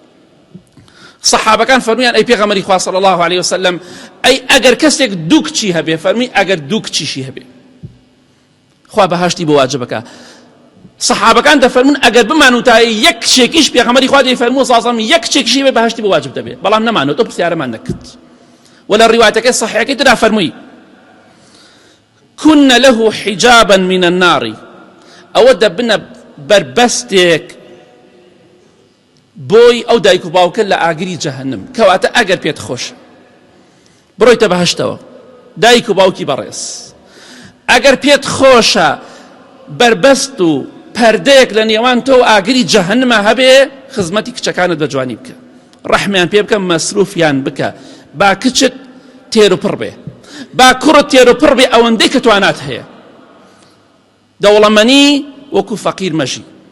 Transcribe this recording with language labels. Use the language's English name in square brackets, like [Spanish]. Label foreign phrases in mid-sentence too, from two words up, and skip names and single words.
[Central Kurdish] صحابەکان فەرمویان ئەی پێغەمبەری خوا [Arabic] صلی الله عليه وسلم [Central Kurdish] ئەی ئەگەر کەسێک دوو کچی هەبێ فەرمی ئەگەر دوو کچیشی هەبێ خوا بەهەشتی بۆ واجب بکات. صحابەکان دەفەرمون ئەگەر بمانوتایە یەک کچێکیش پێغەمبەری خوا دەیفەرموو سازم یەک کچێکیشی بێ بەهەشتی بۆ واجب دەبێ بەڵام نەمانوت ئەو پرسیارەمان نەکرد. ولا ڕیوایەتەکەی صحیحەکەی ترا فەرمووی [Arabic] كن له حجابا من النار [Central Kurdish] ئەوە دەبنە بربەستێک بۆی ئەو دایک و باوکە لە ئاگری جەهەنم کەواتە ئەگەر پێت خۆش بڕۆیتە بەهەشتەوە دایک و باوکی بەڕێز ئەگەر پێت خۆشە بربەست و پەردەیەک لە نێوان تۆ و ئاگری جەهەنمە هەبێ خزمەتی کچەکانت بە جوانی بکە ڕەحمیان پێ بکە مەسروفیان بکە با کچت تێر و پڕ بێ با کوڕت تێر و پڕ بێ ئەوەندەی کە توانات هەیە دەوڵەمەنی وەکو فەقیر مەژی.